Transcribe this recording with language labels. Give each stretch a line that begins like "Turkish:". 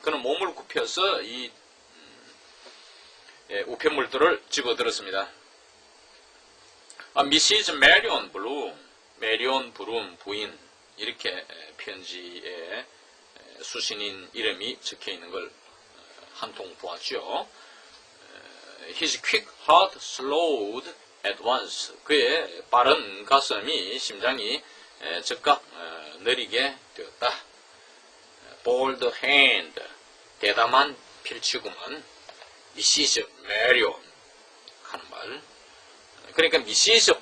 Korean: 그는 몸을 굽혀서 이 우편물들을 집어들었습니다.
English: Mrs.
Korean: Marion Bloom, 메리온 브룸 부인 이렇게 편지에 수신인 이름이 적혀 있는 걸 한 통 보았죠.
English: His quick heart slowed at once.
Korean: 그의 빠른 가슴이 심장이 즉각 느리게 되었다.
English: Bold hand,
Korean: 대담한 필치구만. Mrs. Marion 하는 말. 그러니까 Mrs.